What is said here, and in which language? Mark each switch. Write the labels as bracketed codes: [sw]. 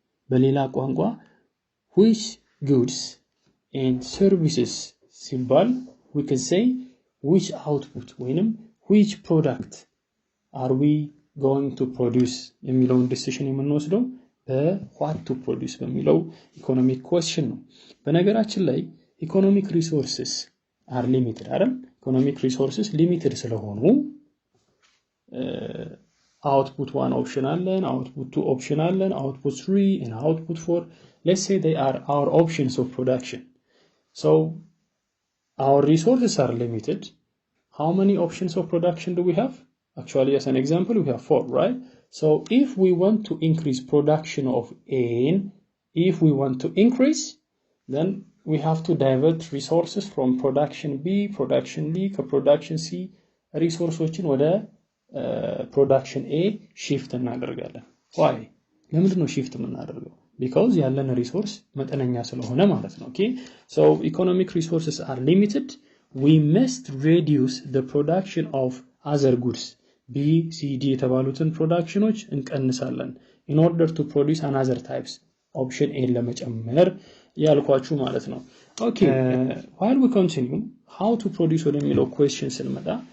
[am] በሌላ ቋንቋ [en] which goods and services ሲባል we can say which output ወይንም which product are we going to produce የሚለውን decision የምንወስደው what to produce [am] በሚለው ኢኮኖሚክ [en] question ነው. [am] በነገራችን ላይ ኢኮኖሚክ ሪሶርስስ [en] are limited [am] አይደል? ኢኮኖሚክ ሪሶርስስ ሊሚትድ ስለሆኑ [en] output 1 option አለን, output 2 option አለን, output 3 and output 4. Let's say they are our options of production. So our resources are limited. How many options of production do we have? Actually, as an example, we have 4, right? So if we want to increase production of A, if we want to increase, then we have to divert resources from production B, production D, production C, resources ወደ production A shift እናደርጋለን. Why? [am] ለምንድን ነው shift የምናደርገው? [en] Because [am] ያለን resource መጠነኛ ስለሆነ ማለት ነው. [en] Okay? So economic resources are limited. We must reduce the production of other goods. B, C, D [am] የተባሉትን ፕሮዳክሽኖች እንቀንሳለን [en] in order to produce another types option A [am] ለመጨመር ያልኳችሁ ማለት ነው. [en] Okay, while we continue how to produce ወደሚለው question ስንመጣ